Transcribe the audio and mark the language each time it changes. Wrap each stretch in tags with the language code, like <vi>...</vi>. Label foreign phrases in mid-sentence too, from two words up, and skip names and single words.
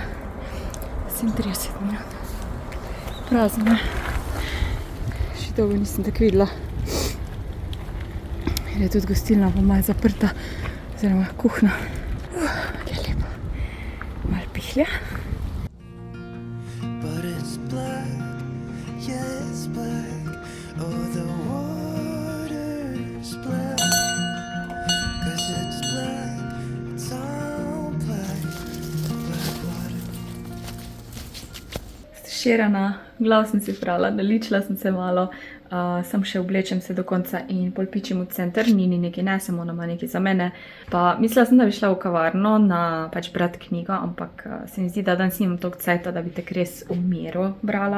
<sl>37 minut. Prazno je. Še dolgo nisem tako videla. Jer je tudi gostilna pa malo zaprta, oziroma kuhna. Je lepo. Malo pihlja.</sl> <en>But it's black, yeah it's black, oh the water's black, 'cause it's black, it's all black, black water.</en> <sl>Širana, glav sem si prala, naličila sem se malo, sem še oblečem se do konca in pol pičim v center, Nini nekaj nesem, ona ima nekaj za mene. Pa mislila sem, da bi šla v kavarno na pač brat knjigo, ampak se mi zdi, da danes nimam toliko cajta, da bi tak res v miru brala.</sl>